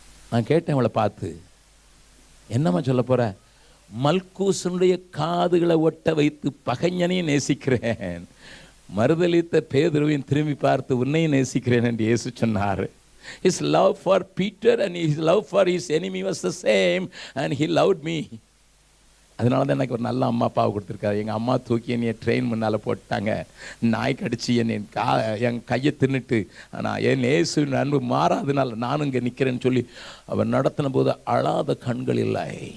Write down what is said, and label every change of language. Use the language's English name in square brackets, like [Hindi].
[Tamil] நான் கேட்டேன் அவளை பார்த்து, என்னம்மா சொல்ல போகிற? மல்கூசனுடைய காதுகளை ஒட்ட வைத்து பகைஞனையும் நேசிக்கிறேன், மறுதலித்த பேதுருவையும் திரும்பி பார்த்து உன்னையும் நேசிக்கிறேன் என்று இயேசு சொன்னார். [English] His love for Peter and his love for his enemy was the same, and he loved me. [Tamil] அதனால தான் எனக்கு ஒரு நல்ல அம்மா அப்பாவை கொடுத்துருக்காரு. எங்கள் அம்மா தூக்கி என்னைய ட்ரெயின் முன்னால் போட்டாங்க, நாய் கடிச்சு என் கையை தின்னுட்டு, ஆனால் என் இயேசு அன்பு மாறாதனால நானும் இங்கே நிற்கிறேன்னு சொல்லி அவர் நடத்தின போது அழாத கண்கள் இல்லை.